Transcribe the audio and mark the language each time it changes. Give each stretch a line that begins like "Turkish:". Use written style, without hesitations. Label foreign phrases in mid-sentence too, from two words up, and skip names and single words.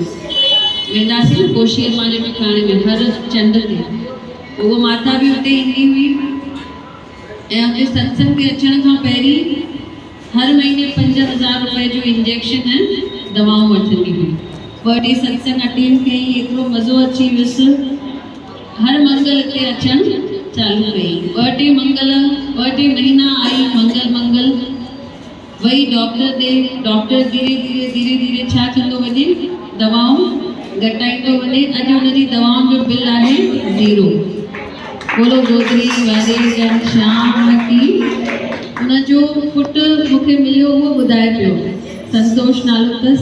Sindhi: वेंदासीं न कोशीअ मां जे टिकाणे में हर चंड ते, उहा माता बि हुते ईंदी हुई ऐं हुते सत्संग ते अचण खां पहिरीं हर महीने 5000 रुपए जो इंजेक्शन ऐं दवाऊं वठंदी हुई। ॿ टे सत्संग अटेंड कई, एतिरो मज़ो अची वियुसि। हर मंगल ते अचणु चालू कई। ॿ टे महीना आई मंगल वही डॉक्टर ॾे। डॉक्टर धीरे धीरे छा कंदो वञे, दवाऊं घटाईंदो वञे। अॼु हुनजी दवाउनि जो बिल आहे 0। बोलो गोदरी वारे घनश्याम की। हुनजो पुटु मूंखे मिलियो, उहो ॿुधाए पियो, संतोष नालो अथसि।